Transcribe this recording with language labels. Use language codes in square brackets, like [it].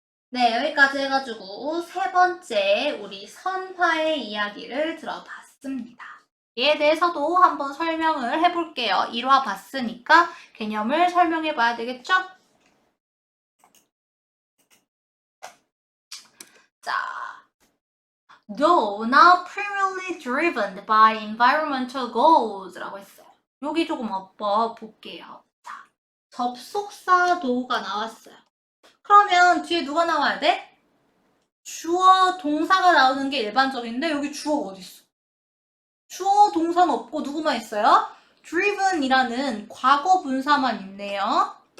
[ko] 네, 여기까지 해가지고 세 번째 우리 선화의 이야기를 들어봤습니다. 이에 대해서도 한번 설명을 해볼게요. 1화 봤으니까 개념을 설명해 봐야 되겠죠? [en] 자, though not primarily driven by environmental goals [ko] 라고 했어요. 여기 조금 엎어 볼게요. 자, 접속사 though가 나왔어요. 그러면 뒤에 누가 나와야 돼? 주어, 동사가 나오는 게 일반적인데 여기 주어가 어디 있어? 주어, 동사는 없고 누구만 있어요? driven이라는 과거 분사만 있네요.